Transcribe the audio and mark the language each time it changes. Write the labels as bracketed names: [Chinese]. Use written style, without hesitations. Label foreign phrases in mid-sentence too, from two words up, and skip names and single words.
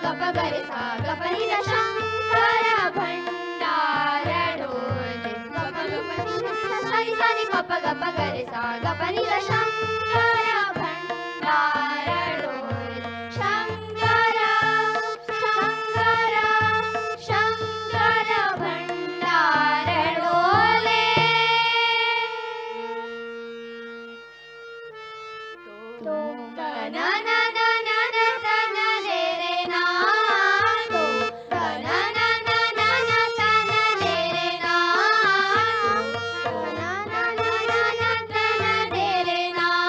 [Hindi] गरे सा ग प नि ध शंकर भंडार डोले ग प ग प नि ध सा नि प प ग प गरे सा ग प नि ध शंकर भंडार डोले शंकर शंकर शंकर भंडार डोले तो ना ना ना ना ना ना ना रे रे ना तो ना ना ना ना ना ना ना रे रे ना तो ना ना ना ना ना ना रे रे ना